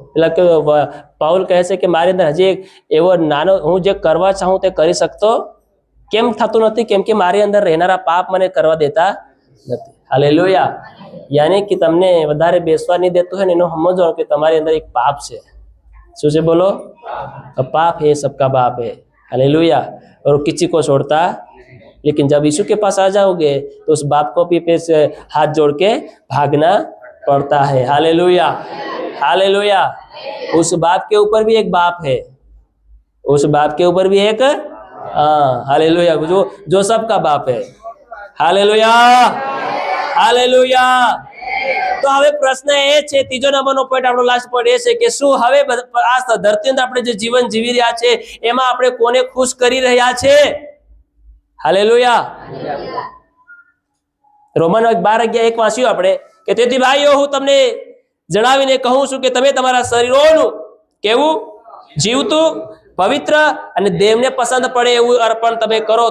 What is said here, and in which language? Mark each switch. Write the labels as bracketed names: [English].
[Gujarati] એટલે કે પાઉલ કહે છે કે મારી અંદર હજી એક એવો નાનો હું જે કરવા ચાહું તે કરી શકતો કેમ થતું નથી? કેમ કે મારી અંદર રહેનારા પાપ મને કરવા દેતા નથી. હાલેલુયા. યાની કે તમને વધારે બેસવા નહીં દેતું હોય ને એનો સમજો કે તમારી અંદર એક પાપ છે. શું છે બોલો? [Hindi] पाप है सबका बाप है. हालेलुया. और किसी को छोड़ता, लेकिन जब यीशु के पास आ जाओगे तो उस बाप को भी फिर से हाथ जोड़ के भागना पड़ता है. हालेलुया. हालेलुया. उस बाप के ऊपर भी एक बाप है, उस बाप के ऊपर भी एक हालेलुया जो सबका बाप है. हालेलुया. हालेलुया. [Gujarati] તો હવે પ્રશ્ન એ છે, ત્રીજો નંબરનો પોઈન્ટ, આપણો લાસ્ટ પોઈન્ટ એ છે કે શું હવે આ ધરતી અંદર આપણે જે જીવન જીવી રહ્યા છે એમાં આપણે કોને ખુશ કરી રહ્યા છે? હાલેલુયા. રોમન 12:1 વાંચ્યું આપણે કે તેથી ભાઈઓ હું તમને જણાવીને કહું છું કે તમે તમારા શરીરોનું કેવું જીવતું, પવિત્ર અને દેવને પસંદ પડે એવું અર્પણ તમે કરો.